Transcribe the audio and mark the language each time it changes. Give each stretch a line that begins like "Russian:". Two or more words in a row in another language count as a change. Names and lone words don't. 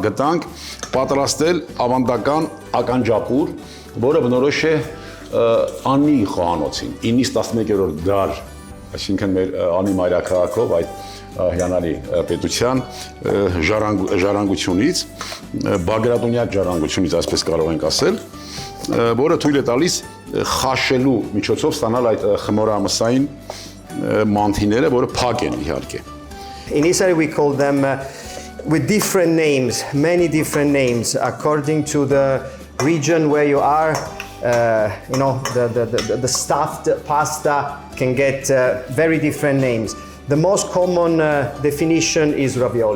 Armenian: գտանք պատրաստել ավանդական ականջապուր, որը բնորոշ է անի խոհանոցին, 9-11-րդ դար, այսինքն մեր անի մայրաքաղաքով այդ հիանալի պետության ժառանգությունից, բագրատունյակ ժառանգությունից, այսպես կարող ենք ասել, որը թույլ է տալիս խաշելու միջոցով ստանալ այդ խմորամսային մանթիները, որը փակ են իհարկե։
English: In Italy we call them with different names, many different names, according to the region where you are. The stuffed pasta can get very different names. The most common definition is ravioli.